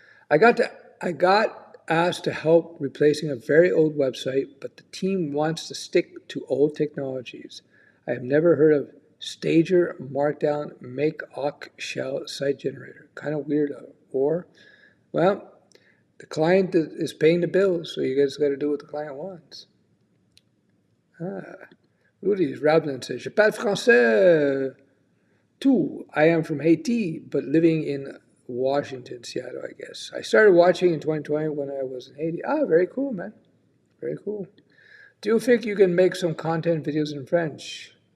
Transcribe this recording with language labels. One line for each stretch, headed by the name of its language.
English: I got asked to help replacing a very old website, but the team wants to stick to old technologies. I have never heard of Stager, Markdown, Make Awk Shell Site Generator. Kind of weirdo. Or, well, the client is paying the bills, so you guys got to do what the client wants. Rudy Rabin says,
French: Je parle français.
English: Too. I am from Haiti, but living in Washington, Seattle, I guess. I started watching in 2020 when I was in Haiti. Ah, very cool, man. Very cool. Do you think you can make some content videos in French?